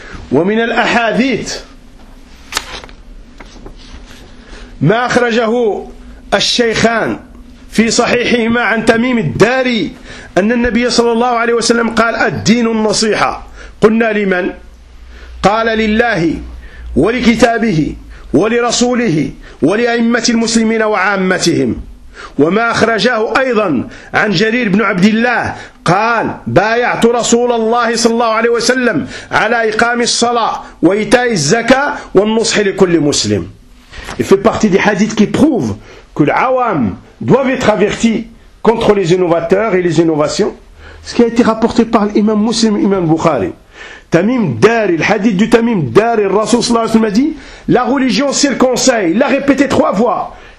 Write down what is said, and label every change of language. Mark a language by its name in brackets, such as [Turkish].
[Arabic] Wa min al-ahadith ma akhrajahu al-shaykhan fi sahihihima an tamim al-dari anna al-nabiyya sallallahu alayhi wa sallam qal ad-dinu al-nasiha qulna liman قال لله ولكتابه ولرسوله ولأئمة المسلمين وعامتهم. وما أخرجاه أيضا عن جرير بن عبد الله قال بايعت رسول الله صلى الله عليه وسلم على إقام الصلاة وإيتاء الزكاة والنصح لكل مسلم. [French] Il fait partie des hadiths qui prouvent que l'awam doivent être avertis contre les innovateurs et les innovations, ce qui a été rapporté par l'imam Muslim, l'imam Bukhari. Tamim Dari, le hadith du Tamim Dari, le Rasoul [Arabic] sallallahu alayhi wa sallam [French] a dit, la religion c'est le conseil, il l'a répété trois fois.